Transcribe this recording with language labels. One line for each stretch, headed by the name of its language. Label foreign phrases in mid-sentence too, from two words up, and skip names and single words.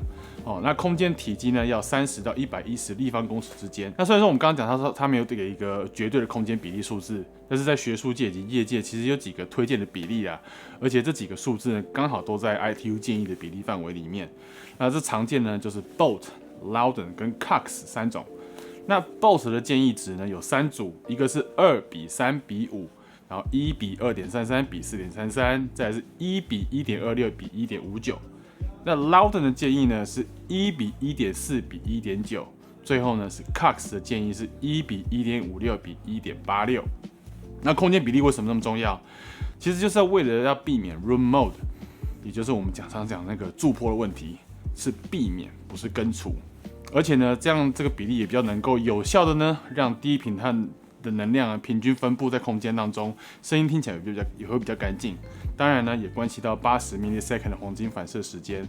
Chinese: 那空間體積呢要30到110立方公尺之間。那雖然說我們剛剛講，他說他沒有給一個絕對的空間比例數字，但是在學術界以及業界其實有幾個推薦的比例而且這幾個數字呢剛好都在 ITU 建議的比例範圍裡面。那這常見呢就是 Bolt、Loudon 跟 Cox 3種。那 BOSS 的建議值呢有3組，一個是2:3:5，然後1:2.33:4.33，再來是1:1.26:1.59。那 Loudon 的建議呢是1:1.4:1.9，最後呢是 Cox 的建議是1:1.56:1.86。那空間比例為什麼那麼重要？其實就是為了要避免
English: room mode，
Chinese: 也就是我們常講那個駐波的問題，是避免不是根除。而且呢，這樣这個比例也比較能夠有效的呢，讓低頻和的能量平均分布在空間當中，聲音聽起來也會比較乾淨。當然呢，也關係到80 millisecond 的黃金反射時間。